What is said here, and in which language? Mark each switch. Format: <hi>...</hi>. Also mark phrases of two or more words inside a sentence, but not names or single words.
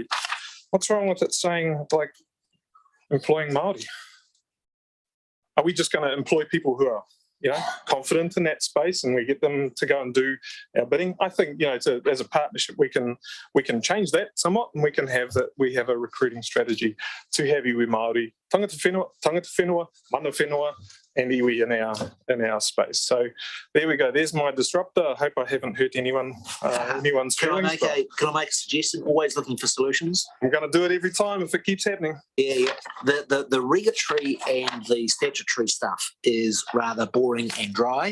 <en>What's wrong with it saying like employing Māori? Are we just going to employ people who are, confident in that space, and we get them to go and do our bidding? I think, as a partnership, we can change that somewhat, and we can have that. We have a recruiting strategy to have</en> <mi>iwi Māori, tangata whenua, mana whenua,</mi> <en>and iwi in our space. So there we go. There's my disruptor. I hope I haven't hurt anyone's feelings. Can I make a suggestion? Always looking for solutions. I'm going to do it every time if it keeps happening. Yeah. The regulatory and the statutory stuff is rather boring and dry.</en>